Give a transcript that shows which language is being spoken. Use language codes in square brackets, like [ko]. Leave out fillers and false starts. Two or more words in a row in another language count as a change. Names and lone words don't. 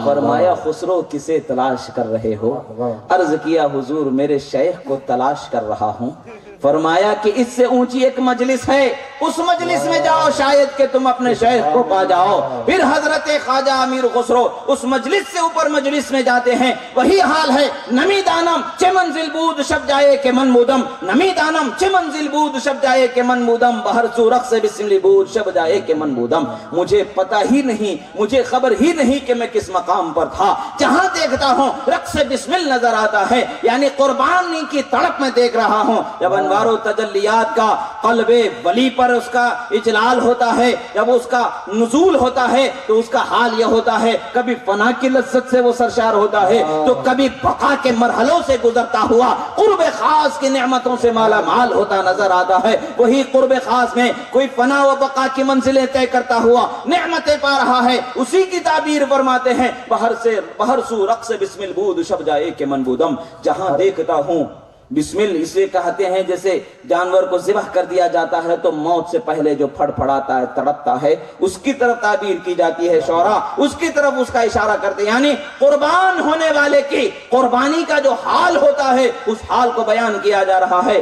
[ur] فرمایا خسرو کسے تلاش کر رہے ہو؟ عرض کیا حضور میرے شیخ کو تلاش کر رہا ہوں. فرمایا کہ اس سے اونچی ایک مجلس ہے، اس مجلس میں جاؤ شاید کہ تم اپنے شیخ کو پا جاؤ. پھر حضرت خواجہ امیر خسرو اس مجلس سے اوپر مجلس میں جاتے ہیں. وہی حال ہے. [fa] نمی دانم چه منزل بود شب جائے کہ من بودم. نمی دانم چه منزل بود شب جائے کہ من بودم. بہر سو رقص بسمل بود شب جائے کہ من بودم. [ur] مجھے پتا ہی نہیں، مجھے خبر ہی نہیں کہ میں کس مقام پر تھا. جہاں دیکھتا ہوں رقص بسمل نظر آتا ہے، یعنی قربانی کی تڑپ میں دیکھ رہا ہوں. جب انوار و تجلیات کا قلب ولی پر اس کا اجلال ہوتا ہے، جب اس کا نزول ہوتا ہے تو اس کا حال یہ ہوتا ہے کبھی فنا کی لذت سے وہ سرشار ہوتا ہے تو کبھی بقا کے مرحلوں سے گزرتا ہوا قرب خاص کی نعمتوں سے مالا مال ہوتا نظر آتا ہے. وہی قرب خاص میں کوئی فنا و بقا کی منزلیں طے کرتا ہوا نعمتیں پا رہا ہے. اسی کی تعبیر فرماتے ہیں [fa] بہر سو رقص بسمل بود شب جائے کہ من بودم. [ur] جہاں دیکھتا ہوں بسمل اسے کہتے ہیں جیسے جانور کو ذبح کر دیا جاتا ہے تو موت سے پہلے جو پھڑ پھڑاتا ہے تڑپتا ہے اس کی طرف تعبیر کی جاتی ہے. شعراء اس کی طرف اس کا اشارہ کرتے ہیں، یعنی قربان ہونے والے کی قربانی کا جو حال ہوتا ہے اس حال کو بیان کیا جا رہا ہے.